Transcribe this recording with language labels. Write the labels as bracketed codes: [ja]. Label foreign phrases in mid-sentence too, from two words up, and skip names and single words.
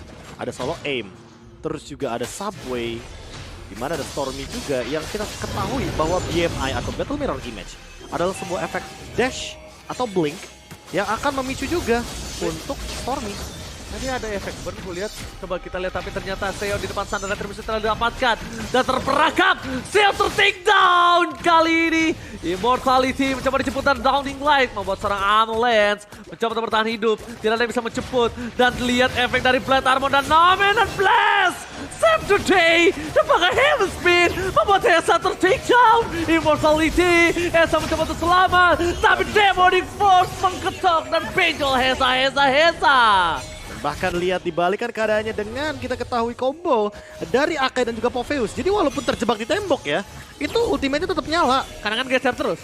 [id] Ada [en] solo aim, [id] terus juga ada subway, dimana ada Stormy juga yang kita ketahui bahwa BMI atau Battle Mirror Image adalah sebuah efek dash atau blink yang akan memicu juga untuk Stormy. Tadi ada efek burn, gue lihat. Coba kita lihat, tapi ternyata Seon di depan sana dan Retribution telah didapatkan. Dan terperangkap, Seon ter- [en] take down [id] kali ini. Immortality mencoba dijemput dan Downing Light membuat seorang Avalanche mencoba untuk bertahan hidup. Tidak ada yang bisa menjemput. Dan lihat efek dari Blade Armor dan Dominant Blast. [en] Save today, [id] dan pakai Heaven Spin membuat Hesa ter- [en] take down. [id] Immortality, Hesa mencoba untuk selamat. Tapi Demonic Force mengketok dan benjol Hesa. Bahkan lihat dibalikan keadaannya dengan kita ketahui combo dari Akai dan juga Popheus. Jadi walaupun terjebak di tembok ya, itu ultimate-nya tetap nyala. Karena kan geser terus.